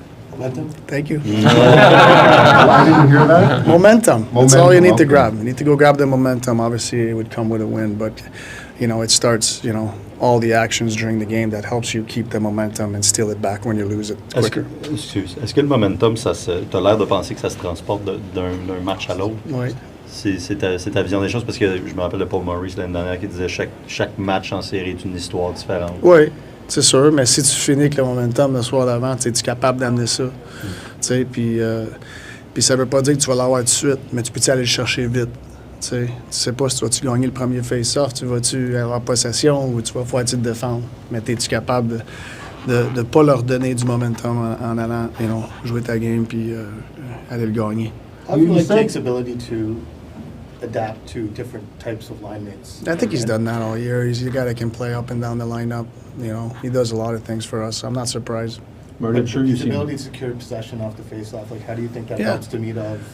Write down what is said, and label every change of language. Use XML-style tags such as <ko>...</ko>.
<en>Momentum? Thank you. I didn't hear that. Momentum. That's all you need to okay. grab. You need to go grab the momentum. Obviously, it would come with a win, but, it starts, all the actions during the game that helps you keep the momentum and steal it back when you lose it quicker.</en> <fr>Est-ce que le momentum, t'as l'air de penser que ça se transporte d'un match à l'autre? Oui. C'est ta vision des choses, parce que je me rappelle de Paul Maurice l'année dernière qui disait chaque match en série est une histoire différente. Oui, c'est sûr, mais si tu finis avec le momentum le soir d'avant, tu es capable d'amener ça. Puis ça veut pas dire que tu vas l'avoir tout de suite, mais tu peux aller le chercher vite. Tu sais pas si tu vas-tu gagner le premier face-off, tu vas-tu avoir possession ou tu vas pouvoir te défendre. Mais es-tu capable de ne pas leur donner du momentum en allant jouer ta game puis aller le gagner?</fr> <en>How do you like Jake's ability to adapt to different types of line mates? I think he's done that all year. He's a guy that can play up and down the lineup. He does a lot of things for us. I'm not surprised. Marty, I'm sure you've His seen. ability to secure possession off the faceoff, how do you think that helps Demidov?</en>